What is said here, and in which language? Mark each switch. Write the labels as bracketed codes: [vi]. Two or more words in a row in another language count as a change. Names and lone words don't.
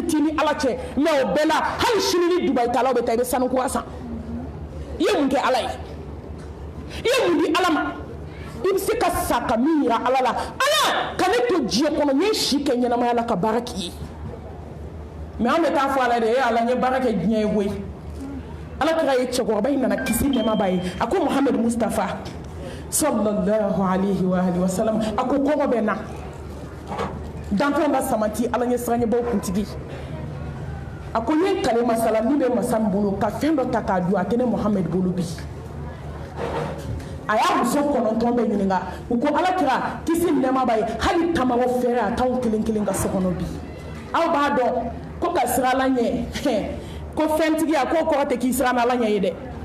[bm] t'i ni ala cɛ mais o bɛɛ la hali sini ni dubayi talaw bɛ taa i bɛ sanu kura san i ye mun kɛ ala ye i ye mun di ala ma i bɛ se ka sa ka min yira ala la ala ka ne to diɲɛ kɔnɔ n ye si kɛ ɲɛnamaya la ka baara k'i ye mais an bɛ taa fɔ ala de ye ala n ye baara kɛ diɲɛ ye koyi ala kira ye cɛkɔrɔba in nana kisi nɛɛma b'a ye a ko muhamadu mustafa [ar] صلى الله عليه وآله وسلم [bm] a ko kɔngɔ bɛ na danfɛnw ka samati ala ɲɛ siranɲɛbaw kuntigi a ko n ye kale masala min bɛ masa min bolo ka fɛn dɔ ta k'a dun a tɛ ne muhamadu bolo bi a y'a muso 9 bɛ ɲininka u ko ala kira kisi nɛɛma b'a ye hali tamawɔ fɛrɛ a t'anw kelen kelen ka so kɔnɔ bi aw b'a dɔn ko ka siran ala ɲɛ ko fɛntigi a k'o kɔrɔ tɛ k'i siran ala ɲɛ ye dɛ